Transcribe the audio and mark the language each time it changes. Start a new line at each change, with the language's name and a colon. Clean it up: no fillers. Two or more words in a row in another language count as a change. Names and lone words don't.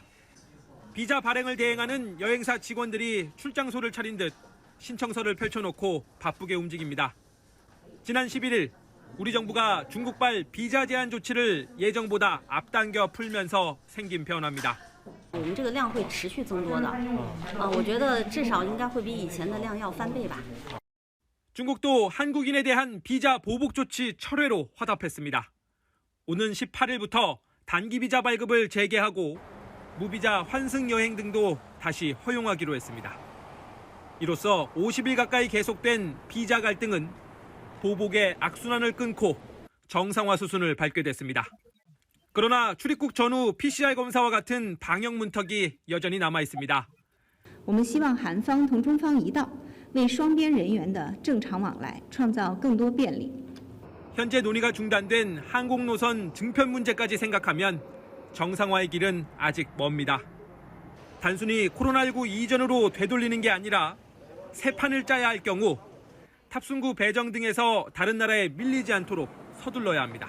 Korean: 비자 발행을 대행하는 여행사 직원들이 출장소를 차린 듯 신청서를 펼쳐놓고 바쁘게 움직입니다. 지난 11일 우리 정부가 중국발 비자 제한 조치를 예정보다 앞당겨 풀면서 생긴 변화입니다.
Chinese: 我们这个量会持续增多的，我觉得至少应该会比以前的量要翻倍吧。
Korean: 중국도 한국인에 대한 비자 보복 조치 철회로 화답했습니다. 오는 18일부터 단기 비자 발급을 재개하고 무비자 환승 여행 등도 다시 허용하기로 했습니다. 이로써 50일 가까이 계속된 비자 갈등은 보복의 악순환을 끊고 정상화 수순을 밟게 됐습니다. 그러나 출입국 전후 PCR 검사와 같은 방역 문턱이 여전히 남아 있습니다.
Chinese: 我们希望韩方同中方一道，为双边人员的正常往来创造更多便利。
Korean: 현재 논의가 중단된 항공 노선 증편 문제까지 생각하면 정상화의 길은 아직 멉니다. 단순히 코로나19 이전으로 되돌리는 게 아니라 새 판을 짜야 할 경우 탑승구 배정 등에서 다른 나라에 밀리지 않도록 서둘러야 합니다.